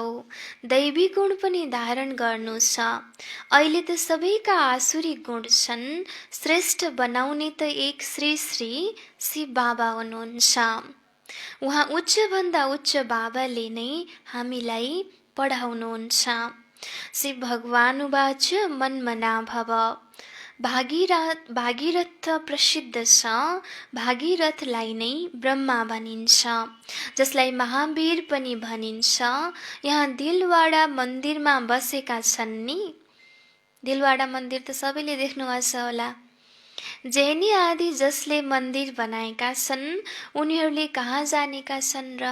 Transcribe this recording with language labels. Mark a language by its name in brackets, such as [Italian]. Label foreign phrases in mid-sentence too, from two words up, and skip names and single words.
[Nepali] दैवी गुण पनि धारण गर्नु छ। अहिले त सबैका आसुरी गुण छन्। श्रेष्ठ बनाउने त एक श्री श्री शिव बाबा हुनुहुन्छ। उहाँ उच्चभन्दा उच्च बाबाले नै हामीलाई पढाउनुहुन्छ। [Sanskrit] शिव भगवानुवाच, मन्मना भव। [Nepali] भागीरथ प्रसिद्ध छ। भागीरथलाई नै ब्रह्मा भनिन्छ, जसलाई महावीर पनि भनिन्छ। यहाँ दिलवाडा मन्दिरमा बसेका छन् नि। दिलवाडा मन्दिर त सबैले देख्नुभएको छ होला। जैनी आदि जसले मन्दिर बनाएका छन्, उनीहरूले कहाँ जानेका छन् र?